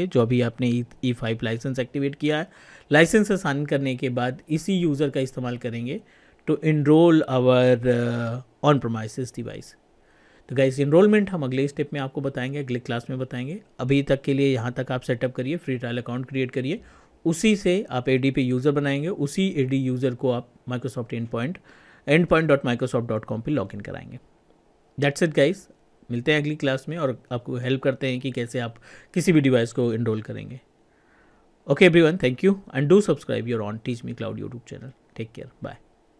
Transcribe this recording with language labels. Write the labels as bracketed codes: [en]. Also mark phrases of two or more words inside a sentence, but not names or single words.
[hi] जो अभी आपने E5 लाइसेंस एक्टिवेट किया है, [en] license assign [hi] करने के बाद इसी यूज़र का इस्तेमाल करेंगे [en] to enroll our on premises device. [hi] तो गाइस इनरोलमेंट हम अगले स्टेप में आपको बताएंगे, अगले क्लास में बताएंगे। अभी तक के लिए यहाँ तक आप सेटअप करिए, [en] free trial account [hi] क्रिएट करिए, उसी से आप AD पे यूज़र बनाएंगे, उसी AD यूज़र को आप माइक्रोसॉफ्ट endpoint.microsoft.com पे लॉगिन कराएंगे। [en] that's it guys, [hi] मिलते हैं अगली क्लास में और आपको हेल्प करते हैं कि कैसे आप किसी भी डिवाइस को इनरोल करेंगे। [en] OK everyone, thank you and do subscribe your own Teach Me Cloud YouTube channel. take care, bye.